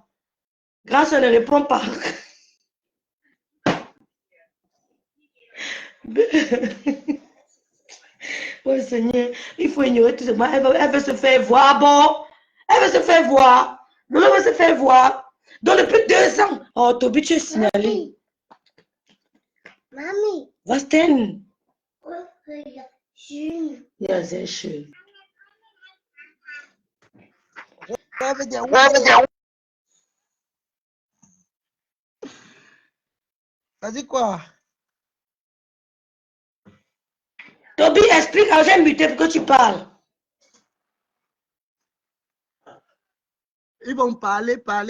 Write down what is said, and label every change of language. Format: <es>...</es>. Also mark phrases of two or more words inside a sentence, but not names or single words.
<fr>Grande soeur ne répond pas. Oh Seigneur, il faut ignorer tout ça. Elle veut se faire voir. Bon, elle veut se faire voir. L'autre veut se faire voir. Donc depuis 2 ans. Oh, Toby, tu es signalé.</fr> <de>Mami. Was denn? Schön. Ja, sehr schön.</de> <fr>T'as dit quoi? Toby, explique, j'ai muté pour que tu parles. Ils vont parler.</fr>